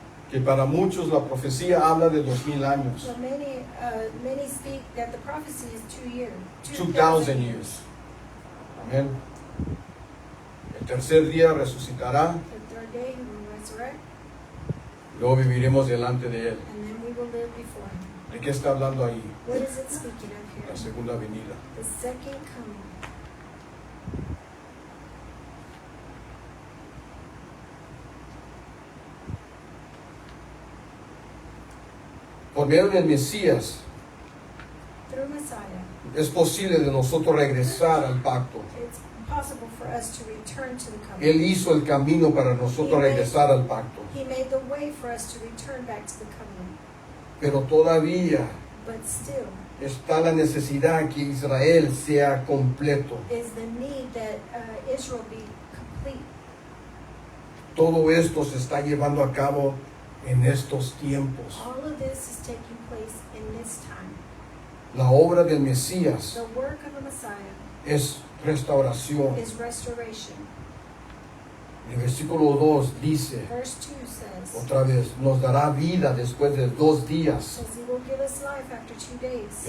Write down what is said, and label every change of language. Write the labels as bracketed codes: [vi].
[es] que para muchos la profecía habla de 2000 años, [en] so many speak that the prophecy is 2 years. 2000 years. Amén. [es] El tercer día resucitará, [en] The third day he will resurrect, [es] luego viviremos delante de Él. [en] and then we will live before him. [es] ¿De qué está hablando ahí? [en] What is it speaking of [es] La [en] here? [es] segunda venida. [en] The second coming. [es] Por medio del Mesías [en] Through Messiah, [es] es posible de nosotros regresar al pacto. [en] it's possible for us to return to the [es] Él [en] covenant. [es] hizo el camino para nosotros regresar al pacto. [en] He made the way for us to return back to the covenant. [es] Pero todavía [en] But still, [es] está la necesidad que Israel sea completo. [en] is the need that Israel be complete. [es] Todo esto se está llevando a cabo en estos tiempos. [en] All of this is taking place in this time. [es] La obra del Mesías [en] The work of the Messiah [es] es restauración. [en] is restoration. [es] El versículo 2 dice, [en] Verse 2 says, [es] otra vez, nos dará vida después de 2 días. [en] says he will give us life after 2 days.